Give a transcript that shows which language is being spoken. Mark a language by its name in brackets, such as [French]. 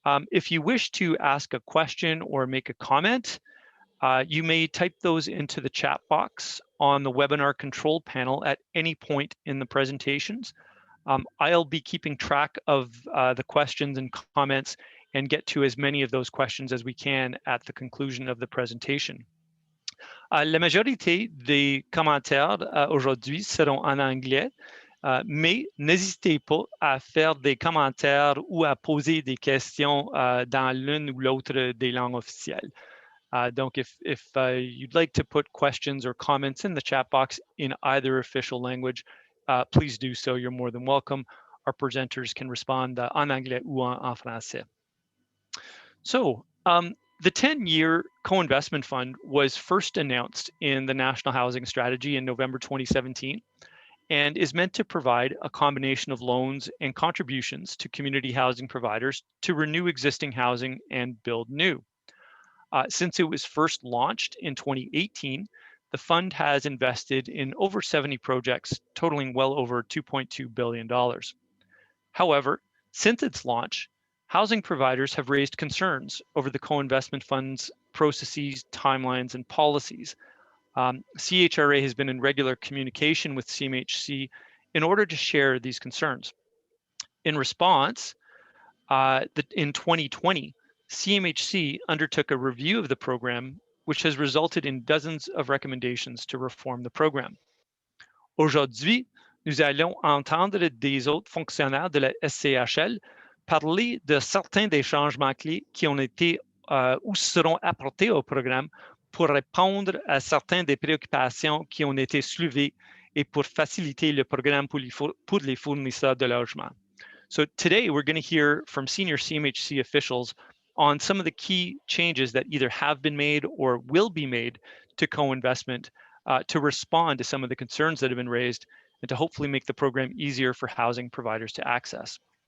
[English] If you wish to ask a question or make a comment, you may type those into the chat box on the webinar control panel at any point in the presentations. I'll be keeping track of the questions and comments and get to as many of those questions as we can at the conclusion of the presentation. [French] La majorité des commentaires aujourd'hui seront en anglais. Mais n'hésitez pas à faire des commentaires ou à poser des questions dans l'une ou l'autre des langues officielles. [English] Donc, if you'd like to put questions or comments in the chat box in either official language, please do so. You're more than welcome. Our presenters can respond [French] en anglais ou en français. [English] So, the 10-year co-investment fund was first announced in the National Housing Strategy in November 2017. And is meant to provide a combination of loans and contributions to community housing providers to renew existing housing and build new. Since it was first launched in 2018, the fund has invested in over 70 projects totaling well over $2.2 billion. However, since its launch, housing providers have raised concerns over the co-investment fund's processes, timelines, and policies. CHRA has been in regular communication with CMHC in order to share these concerns. In response, in 2020, CMHC undertook a review of the program, which has resulted in dozens of recommendations to reform the program. [French] Aujourd'hui, nous allons entendre des autres fonctionnaires de la SCHL parler de certains des changements clés qui ont été ou seront apportés au programme pour répondre à certaines des préoccupations qui ont été soulevées et pour faciliter le programme pour les fournisseurs de logement. [English] So today we're going to hear from senior CMHC officials on some of the key changes that either have been made or will be made to co-investment to respond to some of the concerns that have been raised and to hopefully make the program easier for housing providers to access.